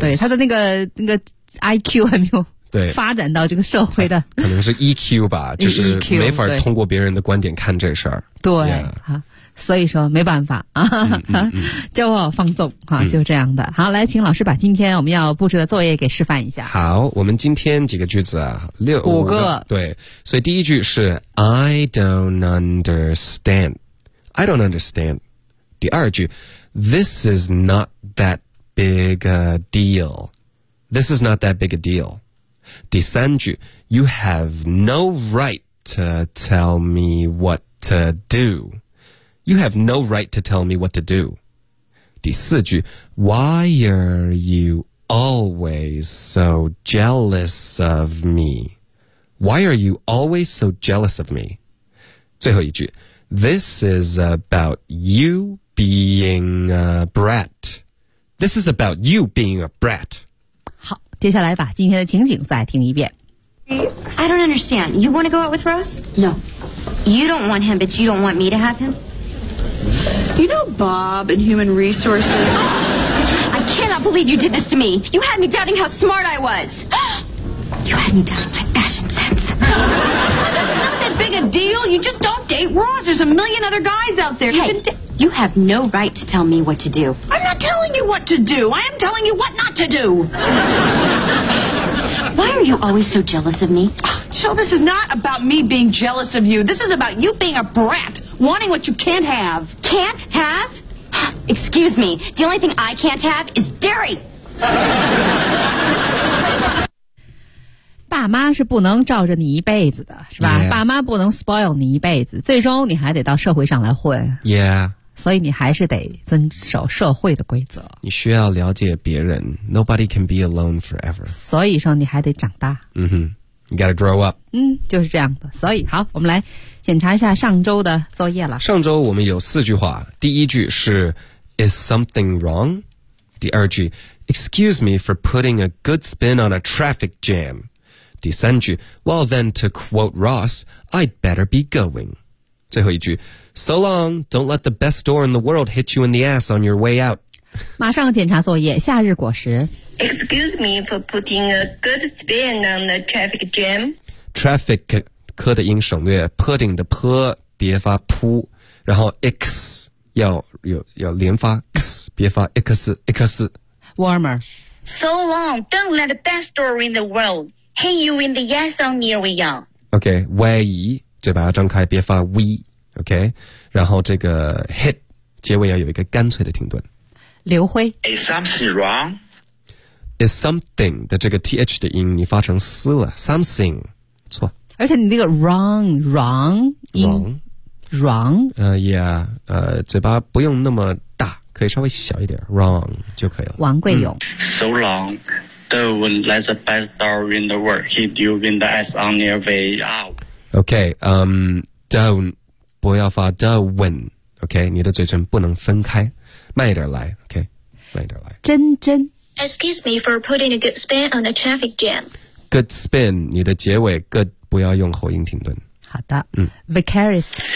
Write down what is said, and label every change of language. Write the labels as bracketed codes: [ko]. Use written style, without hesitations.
[zh] 对，他的那个IQ 还没有发展到这个社会的，可能是 EQ 吧，就是没法通过别人的观点看这事儿。对、yeah. 所以说没办法骄傲放纵就这样的。好，来请老师把今天我们要布置的作业给示范一下。好，我们今天几个句子啊，五个。对，所以第一句是 [en] I don't understand, I don't understand. [zh] 第二句 [en] This is not that big a dealThis is not that big a deal. [zh] 第三句 [en] You have no right to tell me what to do. You have no right to tell me what to do. [zh] 第四句 [en] Why are you always so jealous of me? Why are you always so jealous of me? [zh] 最后一句 [en] This is about you being a brat. This is about you being a brat. [zh] 接下来把今天的情景再听一遍。 [en] I don't understand. You want to go out with Ross? No. You don't want him, but you don't want me to have him? You know Bob in human resources? I cannot believe you did this to me. You had me doubting how smart I was. You had me doubting my fashion sense. This is not that big a deal. You just don't date Ross. There's a million other guys out there. Hey, you have no right to tell me what to do. I'm not telling you what to do. I am telling you what not to do. Why are you always so jealous of me? Jill, this is not about me being jealous of you. This is about you being a brat, wanting what you can't have. Can't have? Excuse me. The only thing I can't have is dairy. [zh] 爸妈是不能罩着你一辈子的，是吧？ Yeah. 爸妈不能 spoil 你一辈子，最终你还得到社会上来混。 Yeah. 所以你还是得遵守社会的规则，你需要了解别人。 [en] Nobody can be alone forever. [zh] 所以说你还得长大。 [en] 嗯哼， You gotta grow up. [zh] 就是这样的。所以好，我们来检查一下上周的作业了。上周我们有四句话。第一句是 [en] Is something wrong? [zh] 第二句 [en] Excuse me for putting a good spin on a traffic jam. [zh] 第三句 [en] Well then to quote Ross, I'd better be going. [zh] 最后一句 [en] So long, don't let the best door in the world hit you in the ass on your way out. [zh] 马上检查作业，夏日果实。 [en] Excuse me for putting a good spin on the traffic jam. [zh] Traffic, 科的音省略， putting 的 p 别发 pu, 然后 x 要连发 x, 别发 x. [en] Warmer. So long, don't let the best door in the world hit you in the ass on your way out. [zh] Okay, 外移，嘴巴张开，别发 v. OK, 然后这个 hit, 结尾要有一个干脆的停顿。刘辉。 [en] Is something wrong? [zh] Is something 的这个 th 的音你发成思了 ,something, 错。而且你那个 wrong 音。 Wrong? Yeah, 嘴巴不用那么大可以稍微小一点 ,wrong 就可以了。王贵勇。 [en] So long, don't let the best door in the world hit you in the ass on your way out. [zh] OK, don't,不要发 the win, OK? 你的嘴唇不能分开，慢一点来， OK? 慢一点来。真真。 [en] Excuse me for putting a good spin on a traffic jam. [zh] Good spin, 你的结尾 good 不要用喉音停顿。好的。Vicarious.